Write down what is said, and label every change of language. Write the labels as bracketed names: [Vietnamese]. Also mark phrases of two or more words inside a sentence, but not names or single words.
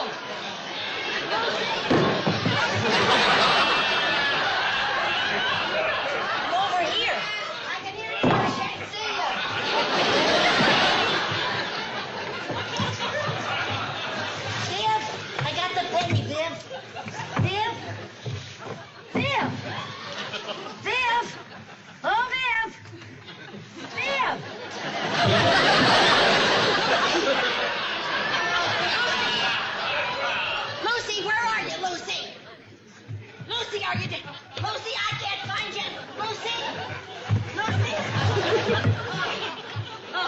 [English] Lucy! I'm over here. I can hear you, but I can't see you. Viv, I got the penny, Viv. Viv? Viv! Viv! Oh, Viv! Viv! Lucy, where are you, Lucy? Lucy, are you dead? Lucy, I can't find you. Lucy! Lucy! Oh.